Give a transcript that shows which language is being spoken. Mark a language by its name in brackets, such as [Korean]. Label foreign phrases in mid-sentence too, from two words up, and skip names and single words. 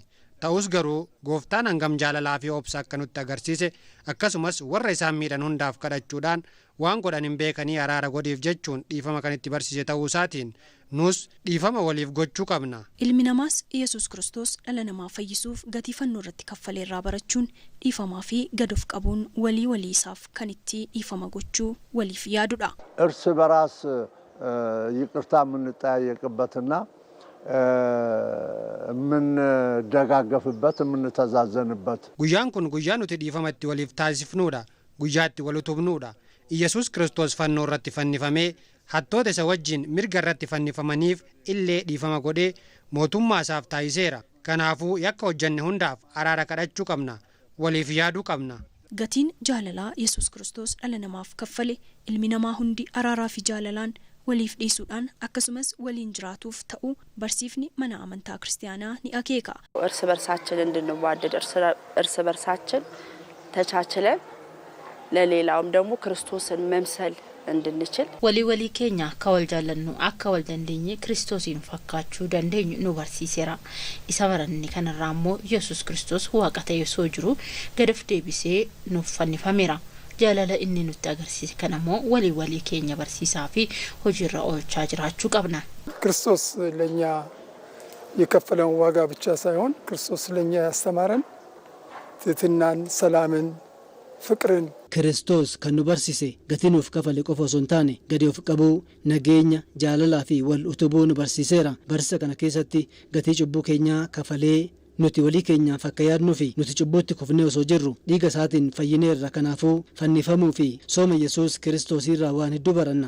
[Oromo] Ta'us garuu gooftaan hangam jaalalaa fi obsa akka nutti agarsiise akkasumas warra isaan miidhan hundaaf kadhachuudhaan waan godhan hin beekanii araara godhiif jechuun dhiifama kan itti barsiise ta'uu isaatiin nus dhiifama waliif gochuu qabna. Ilmi namaas Yesuus Kiristoos dhala namaa fayyisuuf gatii fannoo irratti kaffalee irraa barachuun dhiifamaa fi gadof qabuun walii isaaf kan itti dhiifama gochuu waliif yaadudha. [Amharic] እርስ በራስ ይቅርታ የምንጠያየቅበትና የምንደጋገፍበት የምንተዛዘንበት [Oromo] Guyyaan kun guyyaa nuti dhiifama itti waliif taasifnuudha. Guyyaa itti wal utubnuudha. Yesuus Kiristoos fannoo irratti fannifamee hattoota isa wajjin mirga irratti fannifamaniif illee dhiifama godhee mootummaa isaaf taasiseera. Kanaafuu yakka hojjenne hundaaf araara kadhachuu qabna. Waliif yaaduu qabna. Gatiin jaalalaa Yesuus Kiristoos dhala namaaf kaffale ilmi namaa hundi araaraa fi jaalalaan waliif dhiisuudhaan akkasumas waliin jiraatuuf ta'u barsiifni mana amantaa kiristaanaa ni akeeka. [Amharic] እርስ በርሳችን እንድንዋደድ እርስ በርሳችን ተቻችለን ለሌላውም ደግሞ ክርስቶስን መምሰል እንድንችል [Oromo] ወሊ keenya akka wal jaallannu akka wal dandeenye Kiristoosin fakkaachuu dandeenyu nu barsiiseera. Isa baranne kanarraa immoo Yesuus Kiristoos waaqa ta'ee osoo jiru gadaf deebisee nuuf fannifameera. Jaalala inni nutti agarsiise kanammoo walii keenya barsiisaa fi hojiirra oolchaa jiraachuu qabna. [Amharic] ክርስቶስ ለኛ የከፈለውን ዋጋ ብቻ ሳይሆን ክርስቶስ ለኛ ያስተማረን ትህትናን፣ ሰላምን፣ ፍቅርን [Oromo] Kiristoos kan nu barsiise gatii nuuf kafale qofa osoo hin taane gadi of qabuu, nageenya, jaalalaa fi wal utubuu nu barsiiseera. Barsiisa kana keessatti gatii cubbuu keenyaa kafalee nuti walii keenyaaf akka yaadnuu fi nuti cubbuutti kufnee osoo jirru dhiiga isaatiin fayyineerra. Kanaafuu fannifamuu fi sooma Yesuus Kiristoosirraa waan hedduu baranna.